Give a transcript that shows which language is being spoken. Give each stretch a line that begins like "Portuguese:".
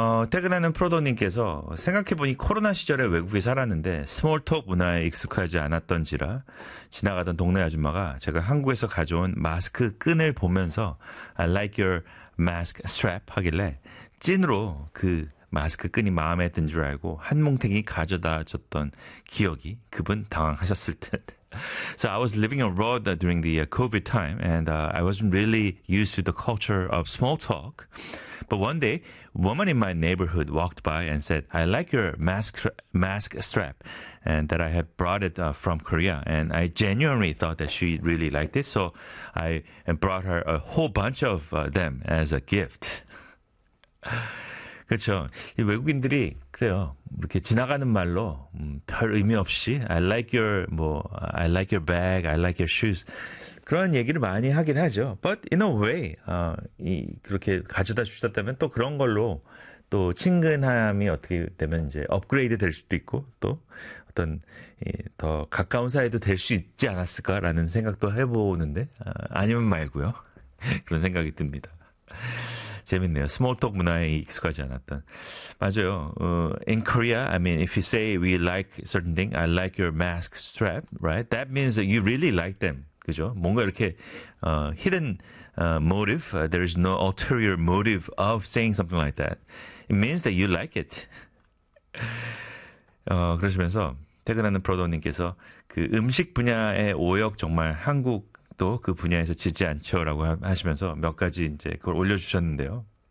Korean: 퇴근하는 프로도님께서 생각해보니 코로나 시절에 외국에 살았는데 스몰톡 문화에 익숙하지 않았던지라 지나가던 동네 아줌마가 제가 한국에서 가져온 마스크 끈을 보면서
English: I like your mask strap
Korean: 하길래 찐으로 그 마스크 끈이 마음에 든줄 알고 한 뭉탱이 가져다 줬던 기억이 그분 당황하셨을 듯.
English: So I was living abroad during the COVID time, and I wasn't really used to the culture of small talk. But one day, a woman in my neighborhood walked by and said, "I like your mask strap, and that I had brought it from Korea." And I genuinely thought that she really liked it, so I brought her a whole bunch of them as a gift.
Korean: 그렇죠. 외국인들이 그래요. 이렇게 지나가는 말로 별 의미 없이
English: I like your bag, I like your shoes
Korean: 그런 얘기를 많이 하긴 하죠.
English: But in a way,
Korean: 그렇게 가져다 주셨다면 또 그런 걸로 또 친근함이 어떻게 되면 이제 업그레이드 될 수도 있고 또 어떤 더 가까운 사이도 될수 있지 않았을까라는 생각도 해보는데 아니면 말고요. 그런 생각이 듭니다. 재밌네요. 스몰톡 문화에 익숙하지 않았던. 맞아요.
English: In Korea, I mean, if you say we like certain thing, I like your mask strap, right? That means that you really like them.
Korean: 그죠? 뭔가 이렇게
English: hidden motive. There is no ulterior motive of saying something like that. It means that you like it.
Korean: 그러시면서 퇴근하는 프로도님께서 그 음식 분야의 오역 정말 한국 또그 분야에서 지지 않죠라고 하시면서 몇 가지 이제 그걸 올려주셨는데요.